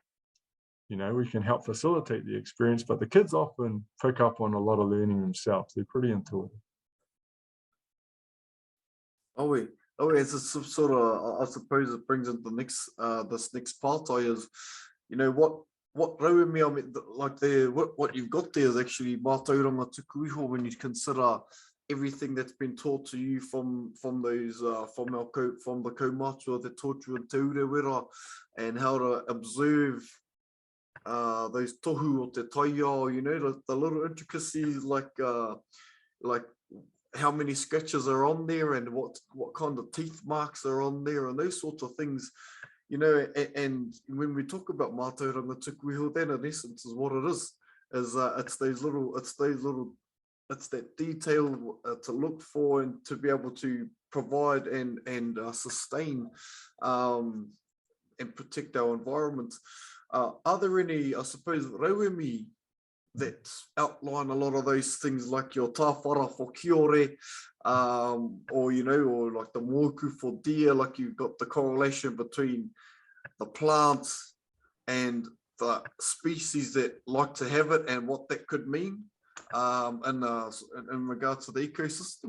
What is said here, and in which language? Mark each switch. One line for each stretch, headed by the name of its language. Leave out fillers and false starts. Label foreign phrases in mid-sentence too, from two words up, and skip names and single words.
English: We can help facilitate the experience, but the kids often pick up on a lot of learning themselves. They're pretty intuitive. It's a sort of, I suppose it brings into the next, this next part is, what rauemi, I mean, like what you've got there is actually
Māori: Mātauranga tuku iho
English: when you consider everything that's been taught to you from those from the kaumātua that taught you in Te Urewera, and how to observe those
Māori: tohu o te taiao,
English: the little intricacies like how many scratches are on there, and what kind of teeth marks are on there, and those sorts of things. And when we talk about
Māori: Mātauranga tuku iho,
English: then in essence is what it is it's that detail to look for, and to be able to provide and sustain and protect our environment. Are there any, I suppose, rauemi that outline a lot of those things, like your tāwhara for kiore, or, you know, or like the moku for deer, like you've got the correlation between the plants and the species that like to have it and what that could mean in regards to the ecosystem?